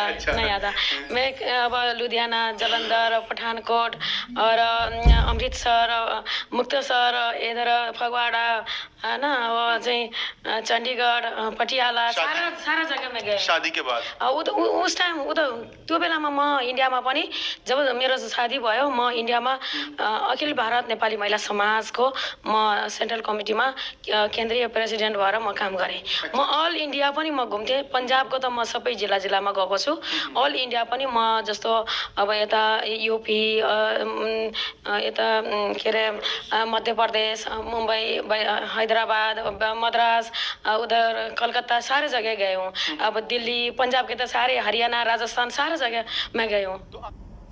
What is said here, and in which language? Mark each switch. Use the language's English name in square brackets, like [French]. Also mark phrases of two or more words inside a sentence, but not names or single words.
[Hindi] अच्छा। नहीं आता। मैं अब लुधियाना, जालंधर, पठानकोट और अमृतसर, मुक्तसर, इधर फगवाड़ा है ना, वो चंडीगढ़, पटियाला, सारा जगह में गए। शादी के बाद उस टाइम [Nepali] त्यो बेलामा म इन्डियामा पनि जब मेरो शादी भयो, म इन्डियामा अखिल भारत नेपाली महिला समाजको म सेन्ट्रल कमिटीमा केन्द्रीय प्रेसिडेन्ट भएर म काम गरेँ। म अल इन्डिया पनि म घुम्थेँ। पंजाबको त म सबै जिल्लामा गएको छु। अल इन्डिया पनि म जस्तो अब यता यूपी, यता के अरे मध्य प्रदेश, मुंबई, हैदराबाद, मद्रास, [Hindi] उधर कलकत्ता सारे जगह गए हूँ। अब दिल्ली, पंजाब के तो सारे, हरियाणा, राजस्थान सारे जगह मैं गई हूँ।